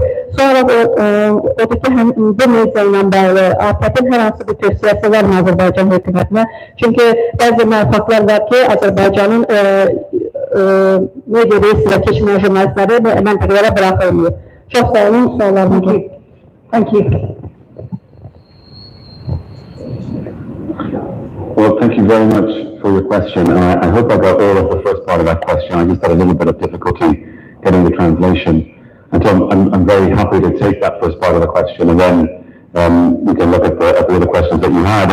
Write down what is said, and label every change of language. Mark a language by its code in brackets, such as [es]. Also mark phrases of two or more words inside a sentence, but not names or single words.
[az] Sonra odur ki, bu media ilə bağlı ATƏT-in hər hansı bir tövsiyəsi var mı Azərbaycan hökumətinə? Çünki bəzi məlumatlar var ki, Azərbaycanın media reislə keçmə jurnalistləri məntəqələrə buraxılmıyor. Çox sağ olun, suallarım var. [en] Thank you. Well, thank you very much for your question. I hope I got all of the first part of that question. I just had a little bit of difficulty getting the translation. And so I'm very happy to take that first part of the question, and then we can look at the other questions that you had.